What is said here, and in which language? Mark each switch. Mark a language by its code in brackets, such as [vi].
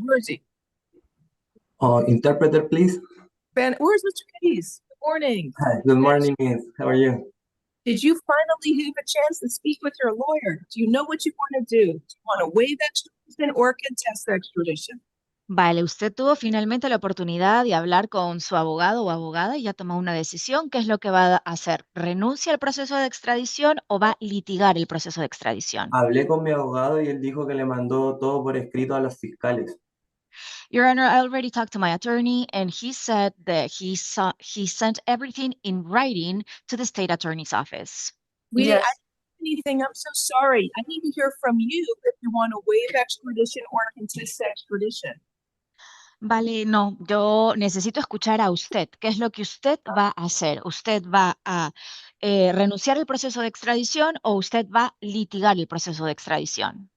[en] Where is he? Interpreter, please. Where's Mr. Cadiz? Good morning. Hi, good morning, Miss. How are you? Did you finally have a chance to speak with your lawyer? Do you know what you want to do? Do you want to waive extradition or contest extradition? [es] Vale, usted tuvo finalmente la oportunidad de hablar con su abogado o abogada y ya tomó una decisión. ¿Qué es lo que va a hacer? ¿Renuncia al proceso de extradición o va a litigar el proceso de extradición? Hablé con mi abogado y él dijo que le mandó todo por escrito a los fiscales. [en] Your Honor, I already talked to my attorney and he said that he sent everything in writing to the state attorney's office. We Yes. didn't do anything. I'm so sorry. I need to hear from you if you want to waive extradition or contest extradition. [es] Vale, no, yo necesito escuchar a usted. ¿Qué es lo que usted va a hacer? ¿Usted va a renunciar al proceso de extradición o usted va a litigar el proceso de extradición?